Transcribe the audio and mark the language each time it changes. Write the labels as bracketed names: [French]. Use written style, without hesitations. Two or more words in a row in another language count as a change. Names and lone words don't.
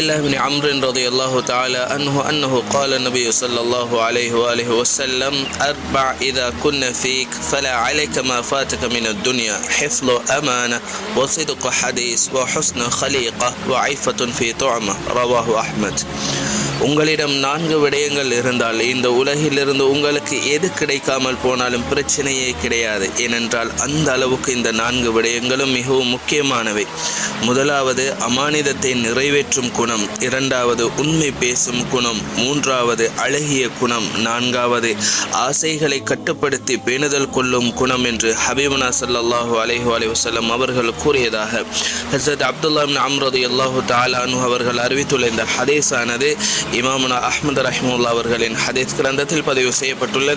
[Arabic] الله بن عمرو رضي الله تعالى عنه أنه قال النبي صلى الله عليه وآله وسلم أربع إذا كنا فيك فلا عليك ما فاتك من الدنيا حفظ أمانة وصدق حديث وحسن خليقة وعفة في طعمة رواه أحمد. [Tamil] உங்களிடம் 4 விடயங்கள் இருந்தால் இந்த உலகிலிருந்து உங்களுக்கு எது கிடைக்காமல் போனாலும் பிரச்சனையே கிடையாது. ஏனென்றால் அந்த அளவுக்கு இந்த 4 விடயங்களும் மிகவும் முக்கியமானவை. முதலாவது அமானிதத்தை நிறைவேற்றும் குணம், இரண்டாவது உண்மை பேசும் குணம், மூன்றாவது அழகிய குணம், நான்காவது ஆசைகளை கட்டுப்படுத்தி பேணுதல் கொள்ளும் குணம் என்று ஹபீபுனா [Arabic] صلى الله عليه وسلم [Tamil] அவர்கள் கூறியதாக ஹஸரத் அப்துல்லாஹ் இப்னு அம்ர் [Arabic] رضي الله تعالى عنه [Tamil] அவர்கள் அறிவித்துள்ள இந்த ஹதீஸானது இமாமுனா அஹ்மத் ரஹிமஹுல்லாஹ் அவர்களின் ஹதீஸ் கிரந்தத்தில் பதிவு செய்யப்பட்டுள்ளது.